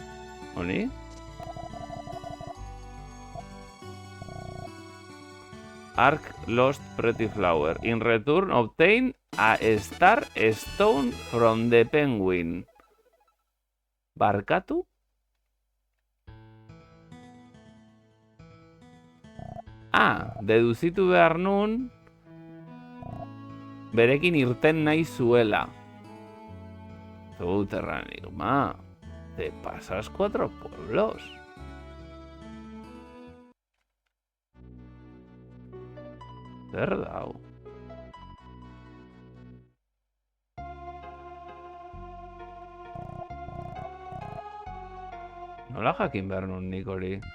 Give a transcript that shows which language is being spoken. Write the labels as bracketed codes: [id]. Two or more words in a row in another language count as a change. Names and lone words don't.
[eu] Honi? [en] Ark lost pretty flower. In return, obtain a star stone from the penguin. [eu] Barkatu? Deduzitu behar nun berekin irten nahi zuela. [es] Subterráneo, te pasas 4 pueblos. [eu] Zer dau? Nola jakin behar nun nik hori?